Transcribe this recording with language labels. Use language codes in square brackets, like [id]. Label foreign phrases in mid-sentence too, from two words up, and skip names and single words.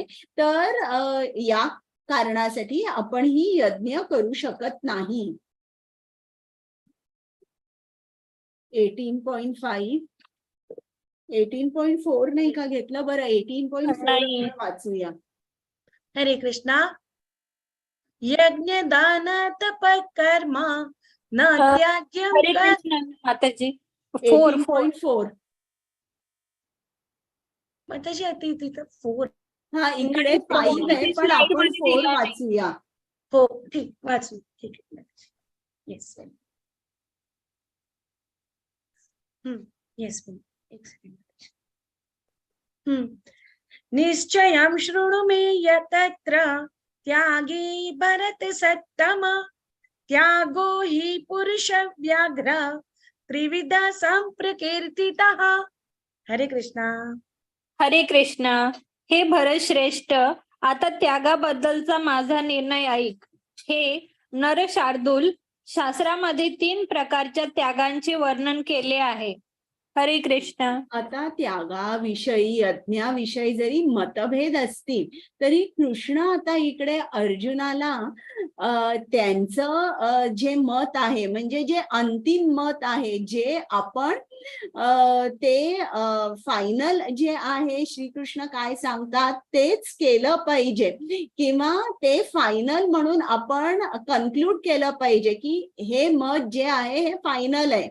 [mr] तर या कारणासाठी आपण ही यज्ञ करू शकत नाही. 18.5 18.4 नाही का घेतलं? बरं, 18.4 वाचूया. हरे कृष्णा. [sa] यज्ञ दान तप कर्म न त्याज्यम [mr] हरे कृष्ण माताजी. 18.4. माताजी आता तिथं 4. हा, इकडे 5 आहे, पण आपण 4 वाचूया. हो ठीक, वाचू. ठीक आहे. येस. येस. एक सेकंड. [sa] निश्चयं शृणु मे यतत्र त्यागी भरत सत्तम त्यागो हि पुरुष व्याघ्र त्रिविधा संप्रकीर्तितः. [mr] हरे कृष्णा. हरे कृष्ण. हे भरत श्रेष्ठ, आता त्यागाबद्दलचा माझा निर्णय ऐक. हे नर शार्दूल, शास्त्रामध्ये 3 प्रकारच्या त्यागांचे वर्णन केले आहे. हरे कृष्ण. आता त्यागाविषयी, यज्ञाविषयी जरी मतभेद असतील तरी कृष्ण आता इकडे अर्जुनाला त्यांचं जे मत आहे, म्हणजे जे अंतिम मत आहे, जे आपण ते फायनल जे आहे, श्रीकृष्ण काय सांगतात तेच केलं पाहिजे, किंवा ते फायनल म्हणून आपण कन्क्लूड केलं पाहिजे की हे मत जे आहे हे फायनल आहे.